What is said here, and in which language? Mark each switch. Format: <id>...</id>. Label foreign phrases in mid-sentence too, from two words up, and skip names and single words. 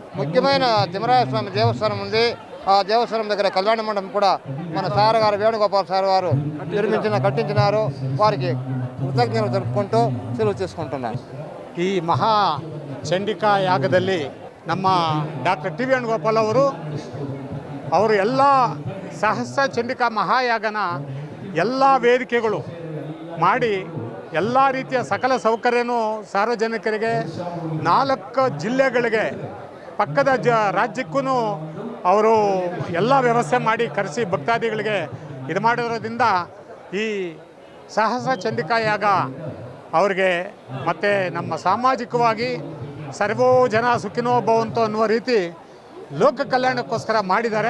<te>ముఖ్యమైన తిమ్మరాయ స్వామి దేవస్థానం ఉంది. ఆ దేవస్థానం దగ్గర కళ్యాణ మండపం కూడా మన సార్ గారు వేణుగోపాల్ సార్ గారు కట్టించినారు. వారికి కృతజ్ఞతలు తెలుపుకుంటూ సెలవు తీసుకుంటున్నాను.</te> <kn>ಈ ಮಹಾ ಚಂಡಿಕಾ ಯಾಗದಲ್ಲಿ ನಮ್ಮ ಡಾಕ್ಟರ್ ಟಿ ವೇಣುಗೋಪಾಲ್ ಅವರು ಎಲ್ಲ ಸಹಸ್ರ ಚಂಡಿಕಾ ಮಹಾಯಾಗನ ಎಲ್ಲ ವೇದಿಕೆಗಳು ಮಾಡಿ ಎಲ್ಲ ರೀತಿಯ ಸಕಲ ಸೌಕರ್ಯನೂ ಸಾರ್ವಜನಿಕರಿಗೆ 4 ಜಿಲ್ಲೆಗಳಿಗೆ ಪಕ್ಕದ ರಾಜ್ಯಕ್ಕೂ ಅವರು ಎಲ್ಲ ವ್ಯವಸ್ಥೆ ಮಾಡಿ ಕರೆಸಿ ಭಕ್ತಾದಿಗಳಿಗೆ ಇದು ಮಾಡಿರೋದ್ರಿಂದ ಈ ಸಹಸ್ರ ಚಂಡಿಕಾ ಯಾಗ ಅವ್ರಿಗೆ ಮತ್ತು ನಮ್ಮ ಸಾಮಾಜಿಕವಾಗಿ</kn> <sa>ಸರ್ವೋ ಜನ ಸುಖಿನೋ ಭವಂತು</sa> <kn>ಅನ್ನುವ ರೀತಿ ಲೋಕ ಕಲ್ಯಾಣಕ್ಕೋಸ್ಕರ ಮಾಡಿದ್ದಾರೆ.</kn>